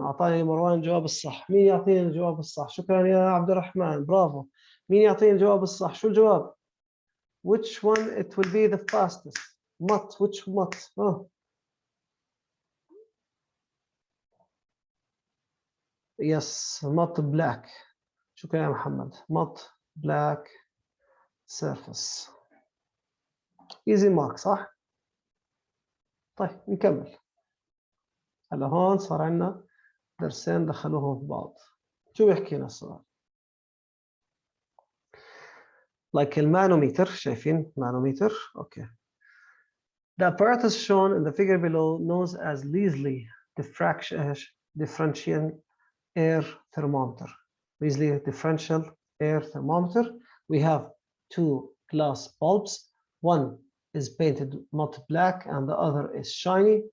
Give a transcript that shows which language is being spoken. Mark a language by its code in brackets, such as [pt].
[ar] أعطاني مروان الجواب الصح. مين يعطيني الجواب الصح؟ شكرا يا عبد الرحمن. برافو. مين يعطيني الجواب الصح؟ شو الجواب؟ [en] Which one it will be the fastest? Matte. Which matte? Oh. Yes, matte black. [ar] شكرا يا محمد. [en] Matte black surface. Easy mark [ar] صح؟ طيب نكمل. هلا هون صار عندنا درسين دخلوهم في بعض. شو بيحكي لنا السؤال؟ Like المانوميتر، شايفين manometer? [en] Okay. The apparatus shown in the figure below known as Leslie differential air thermometer. Leslie differential air thermometer. We have 2 glass bulbs. One is painted matte black and the other is shiny.